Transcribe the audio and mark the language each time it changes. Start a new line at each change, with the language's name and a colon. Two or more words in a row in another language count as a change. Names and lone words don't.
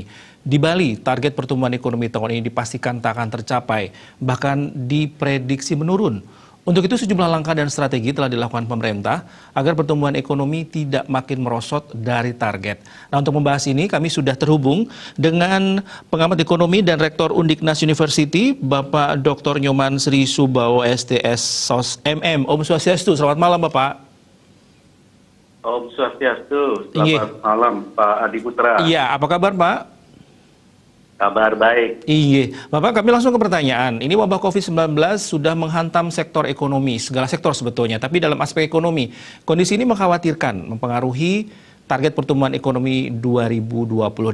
Indonesian: Di Bali, target pertumbuhan ekonomi tahun ini dipastikan tak akan tercapai, bahkan diprediksi menurun. Untuk itu sejumlah langkah dan strategi telah dilakukan pemerintah agar pertumbuhan ekonomi tidak makin merosot dari target. Nah, untuk membahas ini kami sudah terhubung dengan pengamat ekonomi dan Rektor Undiknas University, Bapak Dr. Nyoman Sri Subawo STS SOS MM.
Sanskrit: Om Swastiastu,
Indonesian: selamat malam Bapak.
Sanskrit: Om Swastiastu,
Indonesian: selamat malam Pak Adiputra. Iya, apa kabar Pak? Kabar baik. Iya, Bapak, kami langsung ke pertanyaan. Ini wabah COVID-19 sudah menghantam sektor ekonomi, segala sektor sebetulnya. Tapi dalam aspek ekonomi, kondisi ini mengkhawatirkan, mempengaruhi target pertumbuhan ekonomi 2020.